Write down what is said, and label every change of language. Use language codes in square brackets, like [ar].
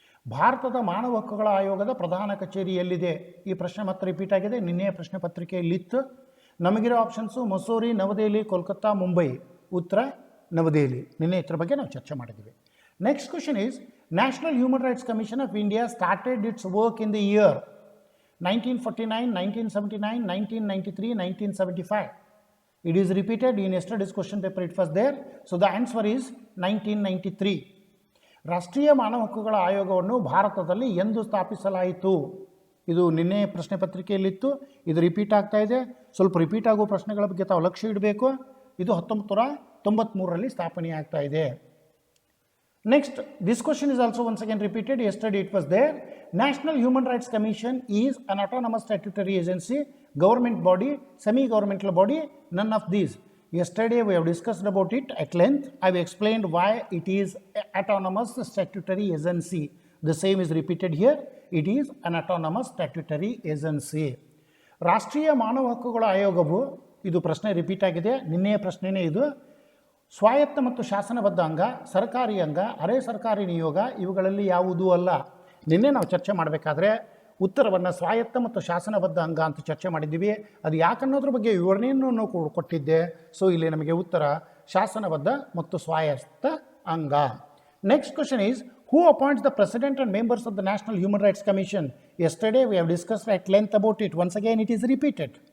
[kn] ಭಾರತದ ಮಾನವ ಹಕ್ಕುಗಳ ಆಯೋಗದ ಪ್ರಧಾನ ಕಚೇರಿ ಎಲ್ಲಿದೆ? ಈ ಪ್ರಶ್ನೆ ಮತ್ತೆ ರಿಪೀಟ್ ಆಗಿದೆ. ನಿನ್ನೆಯ ಪ್ರಶ್ನೆ ಪತ್ರಿಕೆಯಲ್ಲಿತ್ತು. ನಮಗಿರೋ ಆಪ್ಷನ್ಸು ಮಸೂರಿ, ನವದೆಹಲಿ, ಕೋಲ್ಕತ್ತಾ, ಮುಂಬೈ. ಉತ್ತರ ನವದೆಹಲಿ. ನಿನ್ನೆ ಇದ್ರ ಬಗ್ಗೆ ನಾವು ಚರ್ಚೆ ಮಾಡಿದ್ದೀವಿ. [en] Next question is, National Human Rights Commission of India started its work in the year 1949, 1979, 1993, 1975. It is repeated in yesterday's question paper, it was there. So the answer is 1993. [kn] ರಾಷ್ಟ್ರೀಯ ಮಾನವ ಹಕ್ಕುಗಳ ಆಯೋಗವನ್ನು ಭಾರತದಲ್ಲಿ ಎಂದು ಸ್ಥಾಪಿಸಲಾಯಿತು? ಇದು ನಿನ್ನೆ ಪ್ರಶ್ನೆ ಪತ್ರಿಕೆಯಲ್ಲಿತ್ತು. ಇದು ರಿಪೀಟ್ ಆಗ್ತಾ ಇದೆ. ಸ್ವಲ್ಪ ರಿಪೀಟ್ ಆಗೋ ಪ್ರಶ್ನೆಗಳ ಬಗ್ಗೆ ತಾವು ಲಕ್ಷ್ಯ ಇಡಬೇಕು. ಇದು 1993ರಲ್ಲಿ ಸ್ಥಾಪನೆ ಆಗ್ತಾ ಇದೆ. [en] Next, this question is also once again repeated. Yesterday it was there. National Human Rights Commission is an autonomous statutory agency, government body, semi-governmental body, none of these. Yesterday we have discussed about it at length. I have explained why it is autonomous statutory agency. The same is repeated here. It is an autonomous statutory agency. [kn] ರಾಷ್ಟ್ರೀಯ ಮಾನವ ಹಕ್ಕುಗಳ ಆಯೋಗವು, ಇದು ಪ್ರಶ್ನೆ repeat ಆಗಿದೆ, ನಿನ್ನೆಯ ಪ್ರಶ್ನೆನೇ ಇದು. ಸ್ವಾಯತ್ತ ಮತ್ತು ಶಾಸನಬದ್ಧ ಅಂಗ, ಸರ್ಕಾರಿ ಅಂಗ, ಅರೆ ಸರ್ಕಾರಿ ನಿಯೋಗ ಇವುಗಳಲ್ಲಿ ಯಾವುದೂ ಅಲ್ಲ. ನಿನ್ನೆ ನಾವು ಚರ್ಚೆ ಮಾಡಬೇಕಾದ್ರೆ ಉತ್ತರವನ್ನು ಸ್ವಾಯತ್ತ ಮತ್ತು ಶಾಸನಬದ್ಧ ಅಂಗ ಅಂತ ಚರ್ಚೆ ಮಾಡಿದ್ದೀವಿ. ಅದು ಯಾಕನ್ನೋದ್ರ ಬಗ್ಗೆ ವಿವರಣೆಯನ್ನು ಕೊಟ್ಟಿದ್ದೆ. ಸೊ ಇಲ್ಲಿ ನಮಗೆ ಉತ್ತರ ಶಾಸನಬದ್ಧ ಮತ್ತು ಸ್ವಾಯತ್ತ ಅಂಗ. [en] Next question is, who appoints the president and members of the National Human Rights Commission? Yesterday we have discussed at length about it. Once again it is repeated.